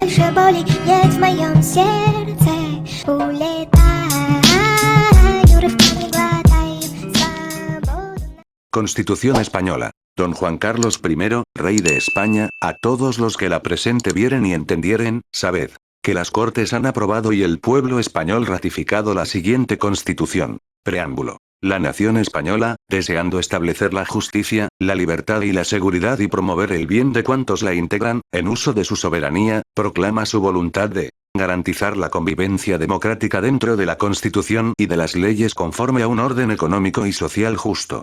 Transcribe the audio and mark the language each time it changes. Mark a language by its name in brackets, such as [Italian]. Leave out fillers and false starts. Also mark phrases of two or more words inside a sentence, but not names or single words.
[Russian] Dальше боли нет в моем сердце. Улетаю, рывками глотаю свободу. [Spanish] Constitución española. Don Juan Carlos I, rey de España, a todos los que la presente vieren y entendieren, sabed, que las Cortes han aprobado y el pueblo español ratificado la siguiente Constitución. Preámbulo. La nación española, deseando establecer la justicia, la libertad y la seguridad y promover el bien de cuantos la integran, en uso de su soberanía, proclama su voluntad de garantizar la convivencia democrática dentro de la Constitución y de las leyes conforme a un orden económico y social justo.